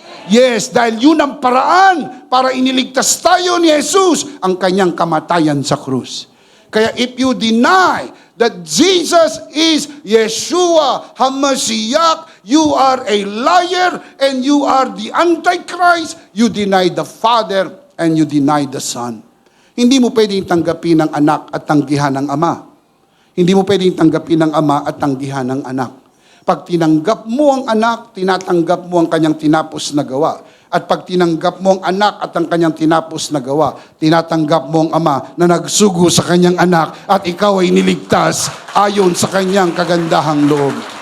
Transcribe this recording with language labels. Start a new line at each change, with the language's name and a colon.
Filipino: Yes, dahil yun ang paraan para iniligtas tayo ni Jesus ang kanyang kamatayan sa krus.
English: Kaya if you deny that Jesus is Yeshua HaMashiach, you are a liar and you are the Antichrist. You deny the Father and you deny the Son.
Filipino: Hindi mo pwedeng tanggapin ng anak at tanggihan ng ama. Hindi mo pwedeng tanggapin ng ama at tanggihan ng anak. Pag tinanggap mo ang anak, tinatanggap mo ang kanyang tinapos na gawa. At pag tinanggap mo ang anak at ang kanyang tinapos na gawa, tinatanggap mo ang ama na nagsugo sa kanyang anak at ikaw ay niligtas ayon sa kanyang kagandahang loob.